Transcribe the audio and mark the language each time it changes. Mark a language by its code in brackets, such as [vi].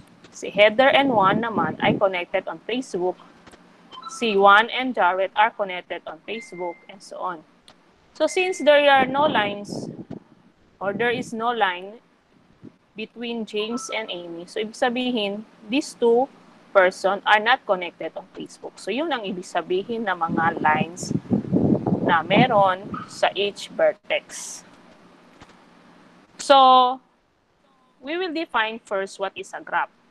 [en] Si Heather and Juan [tl] naman ay [en] connected on Facebook. Si Juan and Jared are connected on Facebook, and so on. So since there are no lines or there is no line between James and Amy, [tl] so ibig sabihin [en] these two person are not connected on Facebook. [tl] So yun ang ibig sabihin ng mga lines na meron sa each vertex. [en] So we will define first what is a graph.